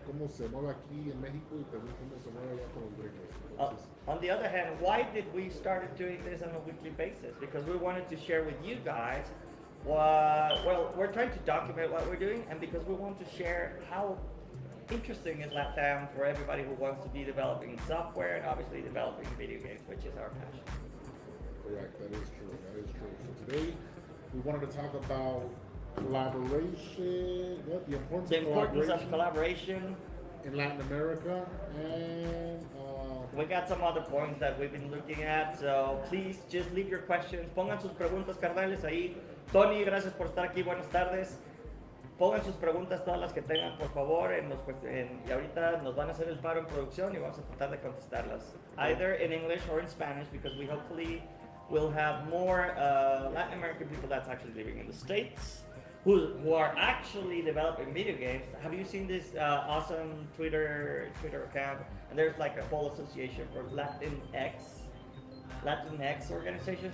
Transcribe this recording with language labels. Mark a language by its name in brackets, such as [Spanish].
[Spanish] cómo se mueve aquí en México y también cómo se mueve allá con los gringos. Entonces, [English] On the other hand, why did we started doing this on a weekly basis? Because we wanted to share with you guys well, we're trying to document what we're doing, and because we want to share how interesting is LATAM for everybody who wants to be developing software and obviously developing video games, which is our passion. correct, that is true, that is true. So today we wanted to talk about collaboration, the importance, The importance of collaboration collaboration. in Latin America, and We got some other points that we've been looking at, so please just leave your questions. [Spanish] Pongan sus preguntas, carnales, ahí. Tony, gracias por estar aquí, buenas tardes. Pongan sus preguntas, todas las que tengan, por favor, y ahorita nos van a hacer el paro en producción y vamos a tratar de contestarlas. [English] Either in English or in Spanish, because we hopefully will have more Latin American people that's actually living in the States, who are actually developing video games. Have you seen this awesome Twitter account? And there's like a whole association for Latinx organization.